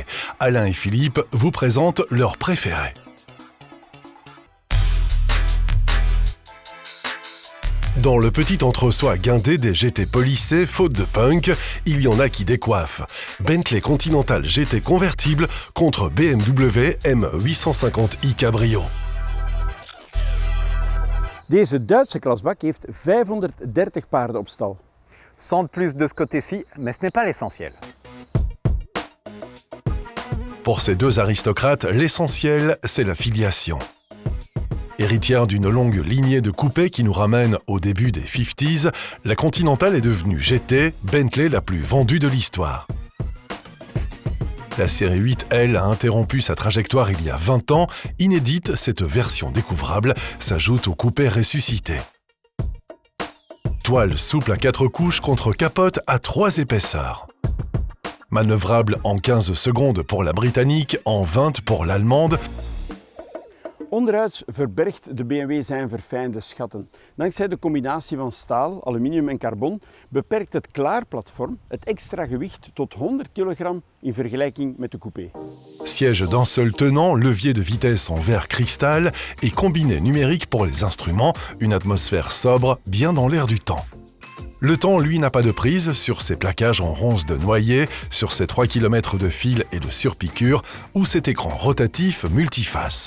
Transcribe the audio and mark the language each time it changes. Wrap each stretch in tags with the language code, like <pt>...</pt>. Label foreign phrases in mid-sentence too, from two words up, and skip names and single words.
<fr>Alain et Philippe vous présentent leurs préférés. Dans le petit entre-soi guindé des GT polissés, faute de punk, il y en a qui décoiffent. Bentley Continental GT convertible contre BMW M850i Cabrio.</fr> <nl>Deze Duitse klasbak heeft 530 paarden op stal.</nl> <fr>100 de plus de ce côté-ci, mais ce n'est pas l'essentiel. Pour ces deux aristocrates, l'essentiel, c'est la filiation. Héritière d'une longue lignée de coupés qui nous ramène au début des 50s, la Continental est devenue GT, Bentley la plus vendue de l'histoire. La série 8L a interrompu sa trajectoire il y a 20 ans. Inédite, cette version découvrable s'ajoute au coupé ressuscité. Toile souple à 4 couches contre capote à 3 épaisseurs. Manœuvrable en 15 secondes pour la britannique, en 20 pour l'allemande.</fr> <nl>Onderuit verbergt de BMW zijn verfijnde schatten. Dankzij de combinatie van staal, aluminium en carbon beperkt het klaarplatform het extra gewicht tot 100 kg in vergelijking met de coupé.</nl> <fr>Siège d'un seul tenant, levier de vitesse en verre cristal et combiné numérique pour les instruments, une atmosphère sobre, bien dans l'air du temps. Le temps, lui, n'a pas de prise sur ses plaquages en ronces de noyer, sur ses 3 km de fil et de surpiqûre ou cet écran rotatif multiface.</fr>